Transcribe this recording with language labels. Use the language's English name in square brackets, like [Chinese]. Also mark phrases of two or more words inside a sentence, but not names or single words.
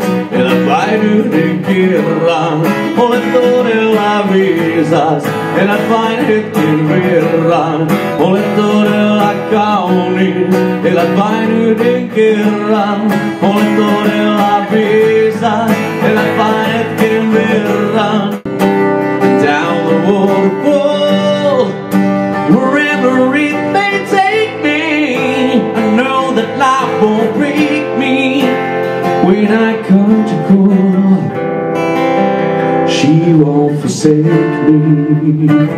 [Finnish] Elä vain yhden kerran. Olet todella viisas. Elät vain hetken verran. Olet todella kaunis. Elät vain yhden kerran. Olet todella viisas. Elät vain hetken verran. [English] Down the waterfall, wherever it may take me, I know that life won't break me. When I come to call, she won't forsake me.